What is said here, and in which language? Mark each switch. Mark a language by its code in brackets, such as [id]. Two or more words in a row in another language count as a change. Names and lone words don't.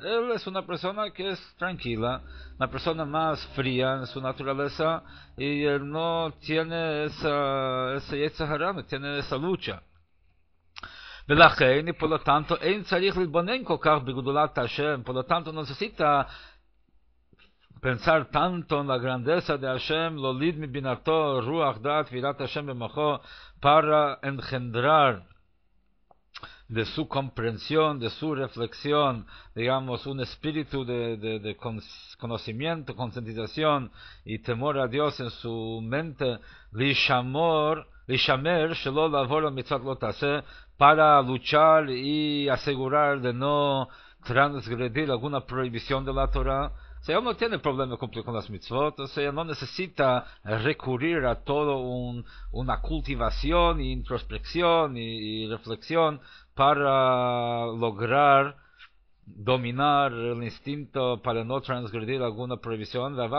[es] Él es una persona que es tranquila, una persona más fría en su naturaleza, y él no tiene ese [he] יצר הרע, [es] no tiene esa lucha. Y por lo tanto, por lo tanto no necesita pensar tanto en la grandeza de [he] השם, להוליד מבינתו, רוח דעת, ויראת השם במוחו, [es] para engendrar de su comprensión, de su reflexión, digamos, un espíritu de conocimiento, concientización y temor a Dios en su mente, [he] לשמור, שלא לעבור מצוות לא תעשה, [es] para luchar y asegurar de no transgredir alguna prohibición de la Torah. O sea, él no tiene problema de cumplir con las mitzvot, o sea, no necesita recurrir a todo una cultivación, y introspección y reflexión para lograr dominar el instinto para no transgredir alguna prohibición.